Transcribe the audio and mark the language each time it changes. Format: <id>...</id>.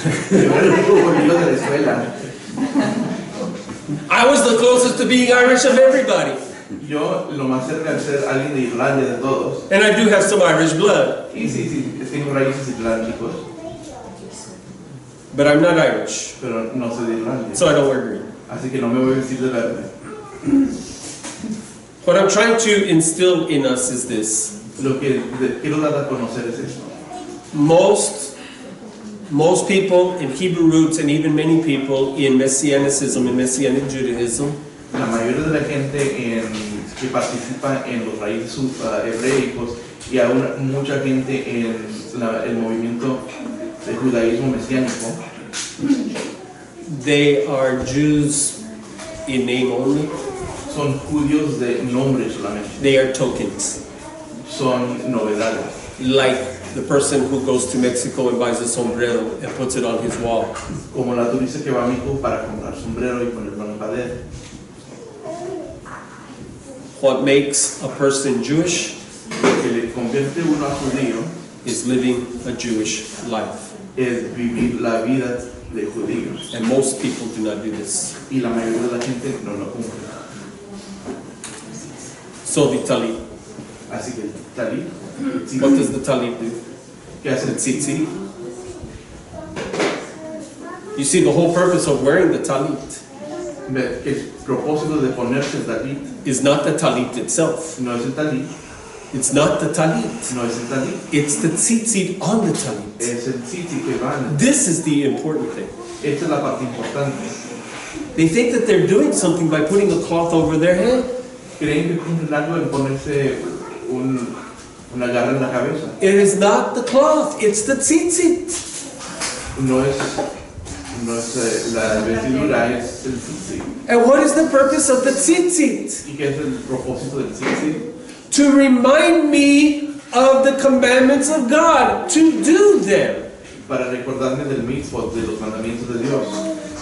<es>Yo era el único bolillo de la escuela.</es> <en>I was the closest to being Irish of everybody.</en> <es>Yo lo más cerca de ser alguien de Irlanda de todos.</es> <en>And I do have some Irish blood.</en> <es>Y sí, tengo raíces irlandicos.</es> <en>But I'm not Irish.</en> <es>Pero no soy de Irlanda.</es> <en>So I don't wear green.</en> <es>Así que no me voy a vestir de verde.</es> <en>What I'm trying to instill in us is this.</en> <es>Lo que quiero dar a conocer es esto.</es> <en>Most people in Hebrew roots and even many people in Messianicism and Messianic Judaism,</en> <es>La mayoría de la gente que participa en los raíces hebreicos y aún mucha gente en el movimiento del judaísmo mesiánico,</es> <en>they are Jews in name only.</en> <es>son judíos de nombre solamente.</es> <en>They are tokens.</en> <es>Son novedades.</es> <en>Like the person who goes to Mexico and buys a sombrero and puts it on his wall.</en> <es>Como la turista que va a México para comprar sombrero y ponerlo en la pared.</es> <en>What makes a person Jewish</en> <es>Lo que le convierte uno a judío</es> <en>is living a Jewish life.</en> <es>es vivir la vida de judíos.</es> <en>And most people do not do this.</en> <es>Y la mayoría de la gente no lo cumple.</es> <en>So the talit.</en> <es>Así que talit,</es> <en>What does the talit do?</en> <es>¿qué hace el tzitzit?</es> <en>You see, the whole purpose of wearing the talit</en> <es>Que el propósito de ponerse el talit</es> <en>is not the talit itself.</en> <es>no es el talit,</es> <en>It's not the talit.</en> <es>no es el talit,</es> <en>It's the tzitzit on the talit.</en> <es>es el tzitzit que va en el.</es> <en>This is the important thing.</en> <es>Esta es la parte importante.</es> <en>They think that they're doing something by putting a cloth over their head.</en> <es>Creen que cumplen algo en ponerse una garra en la cabeza.</es> <en>It is not the cloth, it's the tzitzit.</en> <es>No es la vestidura, es el tzitzit.</es> <en>And what is the purpose of the tzitzit?</en> <es>¿Y qué es el propósito del tzitzit?</es> <en>To remind me of the commandments of God, to do them.</en> <es>Para recordarme del mitzvot, de los mandamientos de Dios.</es>